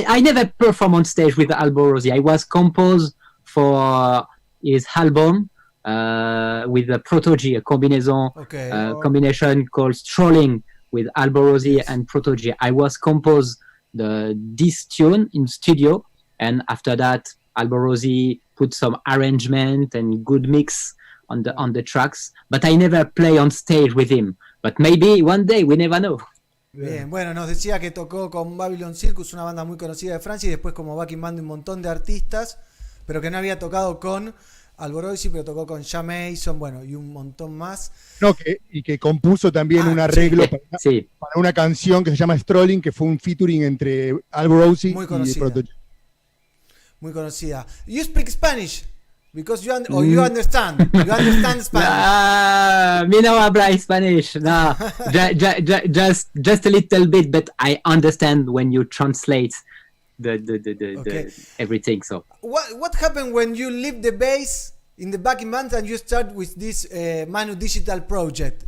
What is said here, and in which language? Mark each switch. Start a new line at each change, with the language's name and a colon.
English: I never performed on stage with Alvarez. I was composed for his album with a Protogy, a combination called Strolling with Alvarez and Protogy. I was composed this tune in studio, and after that, Alvarez put some arrangement and good mix on the tracks. But I never play on stage with him. But maybe one day, we never know.
Spanish: Bien, bueno, nos decía que tocó con Babylon Circus, una banda muy conocida de Francia, y después como backing band de un montón de artistas, pero que no había tocado con Alvarez, pero tocó con Jameson, bueno, y un montón más. No, y que compuso también un arreglo para una canción que se llama Strolling, que fue un featuring entre Alvarez y Prototype. Muy conocida.
English: You speak Spanish? Because you understand. You understand Spanish.
Spanish: Me no habla Spanish.
English: No, just a little bit, but I understand when you translate the everything. So what happened when you leave the bass in the backing band and you start with this Manudigital project?